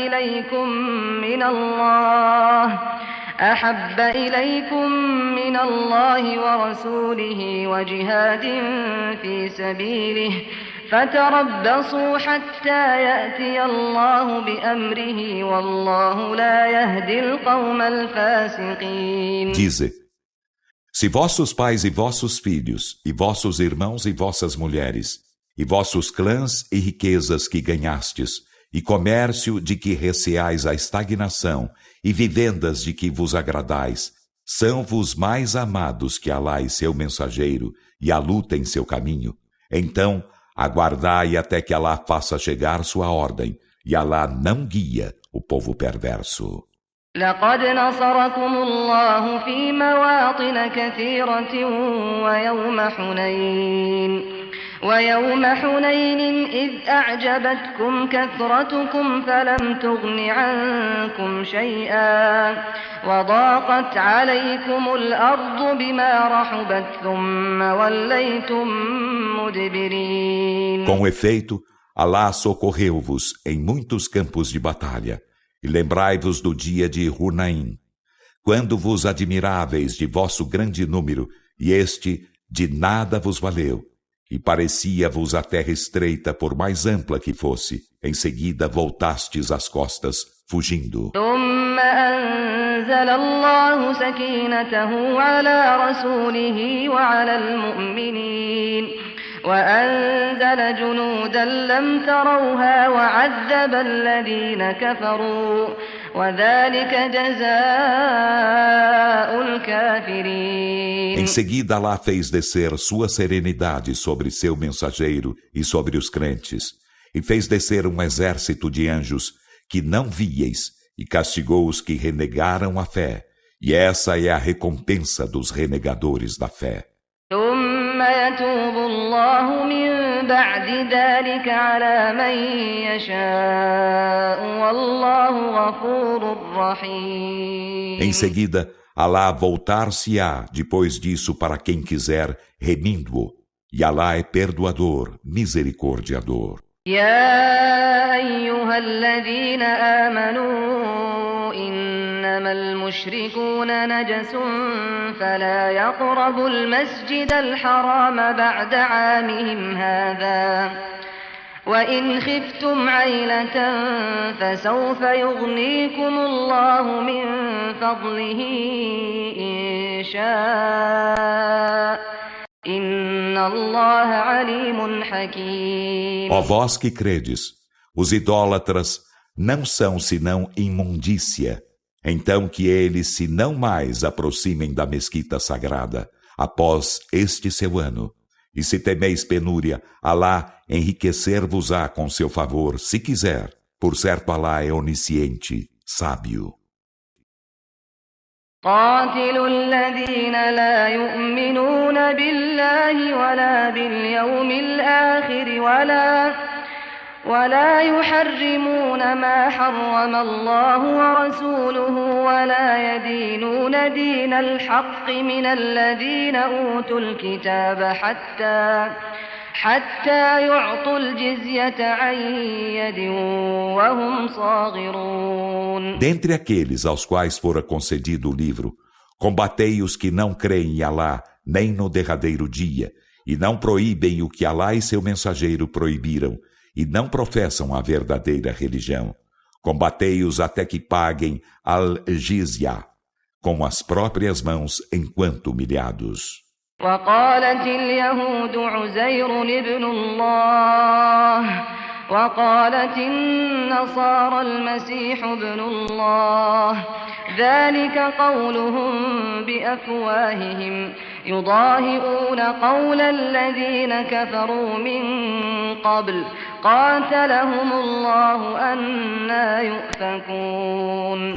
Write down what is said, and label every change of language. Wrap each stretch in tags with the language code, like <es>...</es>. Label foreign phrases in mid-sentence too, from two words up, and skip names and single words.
<ar>إليكم من الله ورسوله وجهاد في سبيله فتربصوا حتى يأتي الله بأمره والله لا يهدي القوم الفاسقين.</ar> <pt>Dize: se vossos pais e vossos filhos, e vossos irmãos e vossas mulheres, e vossos clãs e riquezas que ganhastes, e comércio de que receais a estagnação, e vivendas de que vos agradais, são-vos mais amados que Alá e seu mensageiro, e a luta em seu caminho. Então, aguardai até que Alá faça chegar sua ordem, e Alá não guia o povo perverso.</pt> <ar>لقد نصركم الله في مواطن كثيرة ويوم حنين إذ أعجبتكم كثرتكم فلم تغن عنكم شيئا وضاقت عليكم الأرض بما رحبت ثم وليتم مدبرين.</ar> <pt>Com efeito, Alá socorreu-vos em muitos campos de batalha, e lembrai-vos do dia de Hunain, quando vos admiráveis de vosso grande número, e este de nada vos valeu. E parecia-vos a terra estreita por mais ampla que fosse. Em seguida voltastes as costas, fugindo.</pt> <ar>ثم أنزل الله سكينته على رسوله وعلى المؤمنين وأنزل جنودا لم تروها وعذب الذين كفروا وذلك جزاء الكافرين.</ar> <pt>Em seguida, Alá fez descer sua serenidade sobre seu mensageiro e sobre os crentes, e fez descer um exército de anjos que não víeis, e castigou os que renegaram a fé, e essa é a recompensa dos renegadores da fé.</pt> <ar>ثم يتوب الله من بعد ذلك على من يشاء والله غفور رحيم.</ar> <pt>Em seguida, Alá voltar-se-á depois disso para quem quiser, remindo-o, e Alá é perdoador, misericordiador.</pt> <ar>يا أيها الذين آمنوا إنما المشركون نجس فلا يقربوا المسجد الحرام بعد عامهم هذا وإن خفتم عيلة فسوف يغنيكم الله من فضله إن شاء إن الله عليم حكيم.</ar> <pt>Ó vós que credes, os idólatras não são senão imundícia. Então que eles se não mais aproximem da mesquita sagrada, após este seu ano. E se temeis penúria, Alá enriquecer-vos-á com seu favor, se quiser. Por certo, Alá é onisciente, sábio.</pt> <ar>قاتلوا الذين لا يؤمنون بالله ولا باليوم الآخر ولا يحرمون ما حرم الله ورسوله ولا يدينون دين الحق من الذين أوتوا الكتاب حتى يعطوا الجزية عن يد وهم صاغرون.</ar> <pt>Dentre aqueles aos quais fora concedido o livro, combatei os que não creem em Alá, nem no derradeiro dia, e não proíbem o que Alá e seu mensageiro proibiram, e não professam a verdadeira religião. Combatei-os até que paguem al-jizya, com as próprias mãos enquanto humilhados.</pt> <ar>وقالت اليهود عزير ابن الله وقالت النصارى المسيح ابن الله ذلك قولهم بأفواههم يضاهئون قول الذين كفروا من قبل قاتلهم الله أنى يؤفكون.</ar>